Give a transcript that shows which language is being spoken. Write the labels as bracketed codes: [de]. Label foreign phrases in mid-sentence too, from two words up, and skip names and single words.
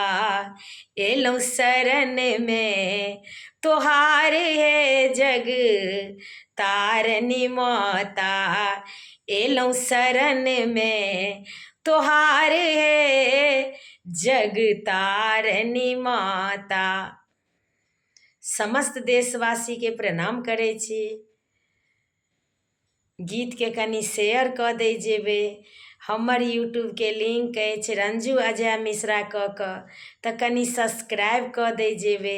[mai] एलहुँ शरण में तोहार है जग तारनी माता। एलहुँ शरण में तोहार है जग तारनी माता। समस्त देशवासी के प्रणाम करै छी। गीत के कनि शेयर कऽ दै जेबै। हमर यूट्यूब के लिंक अछि रंजू अजय मिश्रा कऽ तऽ कनि सब्सक्राइब कऽ दै जेबै।